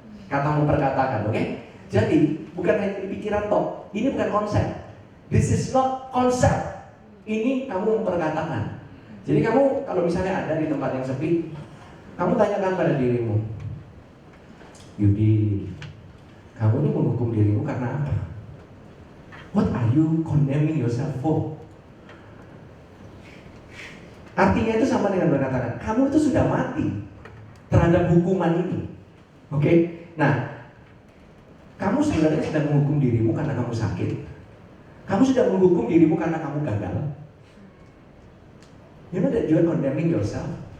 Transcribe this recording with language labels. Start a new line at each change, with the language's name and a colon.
Indonesian: Kata memperkatakan, oke? Jadi bukan hanya di pikiran toh, ini bukan konsep.
English: This is not konsep.
Indonesian: Ini kamu memperkatakan. Jadi kamu kalau misalnya ada di tempat yang sepi, kamu tanyakan pada dirimu, Yudi, kamu ini menghukum dirimu karena apa?
English: What are you condemning yourself for?
Indonesian: Artinya itu sama dengan berkatakan, kamu itu sudah mati terhadap hukuman ini. Oke? Nah, kamu sebenarnya sedang menghukum dirimu karena kamu sakit. Kamu sudah menghukum dirimu karena kamu gagal.
English: You know that you are condemning yourself.